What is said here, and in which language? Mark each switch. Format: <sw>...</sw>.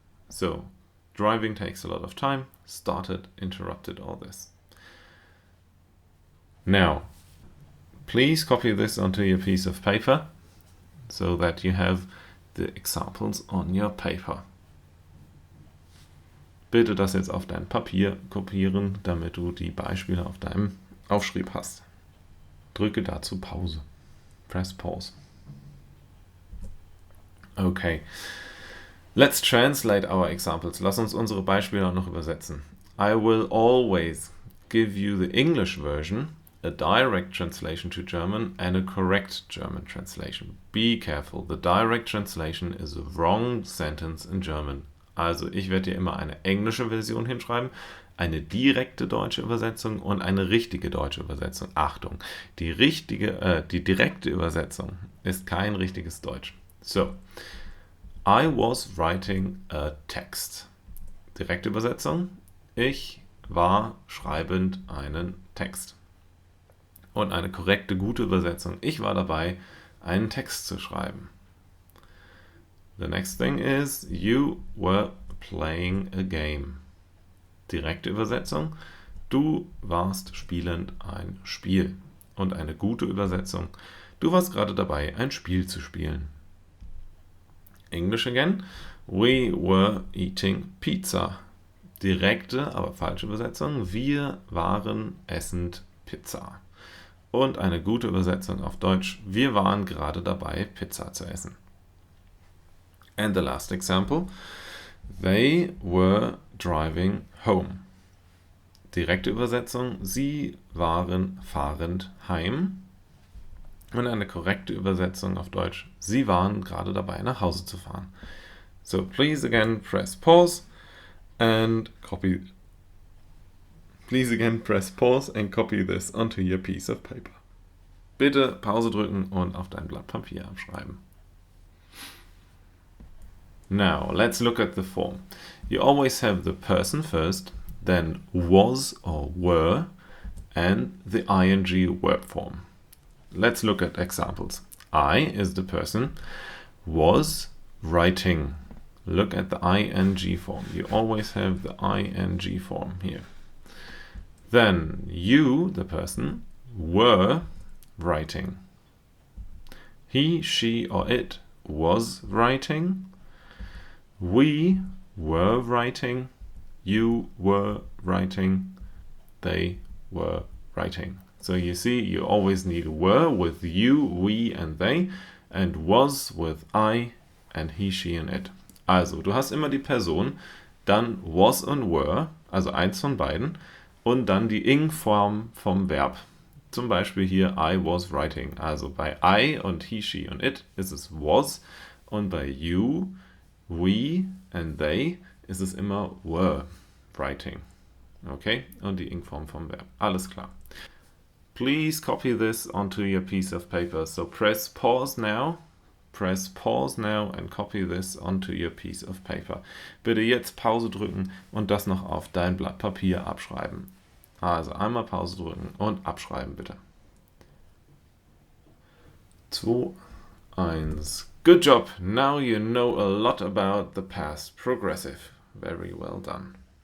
<en>So driving takes a lot of time, started, interrupted all this. Now, please copy this onto your piece of paper so that you have the examples on your paper.</en> <de>Bitte das jetzt auf dein Papier kopieren, damit du die Beispiele auf deinem Aufschrieb hast. Drücke dazu Pause.</de> <en>Press pause. Okay. Let's translate our examples.</en> <de>Lass uns unsere Beispiele noch übersetzen.</de> <en>I will always give you the English version, a direct translation to German and a correct German translation. Be careful, the direct translation is a wrong sentence in German.</en> <de>Also ich werde dir immer eine englische Version hinschreiben, eine direkte deutsche Übersetzung und eine richtige deutsche Übersetzung. Achtung, die direkte Übersetzung ist kein richtiges Deutsch.</de> <en>So, I was writing a text.</en> <de>Direkte Übersetzung, ich war schreibend einen Text. Und eine korrekte, gute Übersetzung, ich war dabei, einen Text zu schreiben.</de> <en>The next thing is, you were playing a game.</en> <de>Direkte Übersetzung, du warst spielend ein Spiel. Und eine gute Übersetzung, du warst gerade dabei, ein Spiel zu spielen.</de> <en>English again, we were eating pizza.</en> <de>Direkte, aber falsche Übersetzung, wir waren essend Pizza. Und eine gute Übersetzung auf Deutsch, wir waren gerade dabei, Pizza zu essen.</de> <en>And the last example, they were driving home.</en> <de>Direkte Übersetzung, sie waren fahrend heim. Und eine korrekte Übersetzung auf Deutsch, sie waren gerade dabei, nach Hause zu fahren.</de> <en>So please again press pause and copy. Please again press pause and copy this onto your piece of paper.</en> <de>Bitte Pause drücken und auf dein Blatt Papier abschreiben.</de> <en>Now, let's look at the form. You always have the person first, then was or were, and the ing verb form. let's look at examples. I is the person, was writing. Look at the ing form. You always have the ing form here. Then you, the person, were writing. He, she, or it was writing. We were writing. You were writing. They were writing. So you see, you always need were with you, we and they, and was with I and he, she and it.</en> <de>Also, du hast immer die Person, dann was und were, also eins von beiden, und dann die ing-Form vom Verb. Zum Beispiel hier</de> <en>I was writing.</en> <de>Also bei I und he, she und it ist es was, und bei</de> <en>you, we and they</en> <de>ist es immer were writing. Okay? Und die ing-Form vom Verb. Alles klar.</de> <en>Please copy this onto your piece of paper. So press pause now and copy this onto your piece of paper.</en> <de>Bitte jetzt Pause drücken und das noch auf dein Blatt Papier abschreiben. Also einmal Pause drücken und abschreiben bitte. 2, 1.</de> <en>Good job. Now you know a lot about the past progressive. Very well done.</en>